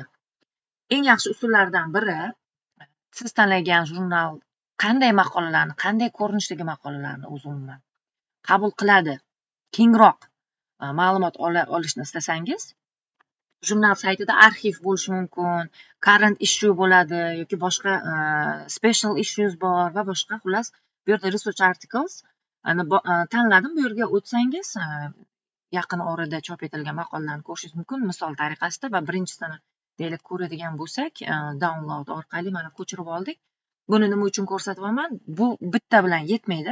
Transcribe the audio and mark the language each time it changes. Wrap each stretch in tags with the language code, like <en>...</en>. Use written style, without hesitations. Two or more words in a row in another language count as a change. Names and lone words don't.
<uz>Eng yaxshi usullardan biri, siz tanlagan jurnal qanday maqolalarni, qanday ko'rinishdagi maqolalarni o'zi umuman qabul qiladi. Kengroq ma'lumot olishni istasangiz, jurnal saytida arxiv bo'lishi mumkin,</uz> <en>current issue</en> <uz>bo'ladi yoki boshqa</uz> <en>special issues</en> <uz>bor va boshqa, xullas bu yerda</uz> <en>research articles</en> <uz>tanladim. Bu yerga o'tsangiz yaqin orada chop etilgan maqolalarni ko'rishingiz mumkin, misol tariqasida. Va birinchisini deylik ko'radigan bo'lsak, download orqali mana ko'chirib oldik. Buni nima uchun ko'rsatyapman? Bu bitta bilan yetmaydi.</uz>